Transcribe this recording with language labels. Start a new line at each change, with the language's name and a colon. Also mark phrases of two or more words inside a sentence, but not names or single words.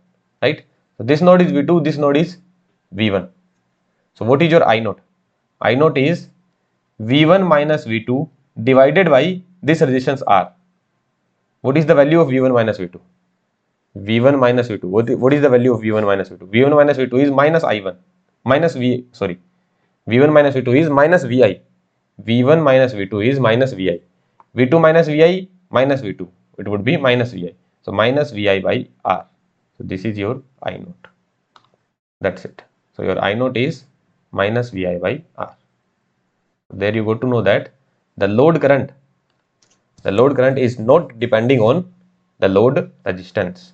English: Right? So this node is V2. This node is V1. So what is your I naught? I naught is V1 minus V2 divided by this resistance R. What is the value of V1 minus V2? V1 minus V2. What is the value of V1 minus V2? V1 minus V2 is minus I1. V1 minus V2 is minus VI. V1 minus V2 is minus VI. V2 minus VI minus V2. It would be minus VI. So minus VI by R. So this is your I naught. That's it. So your I naught is minus VI by R. There you got to know that the load current is not depending on the load resistance.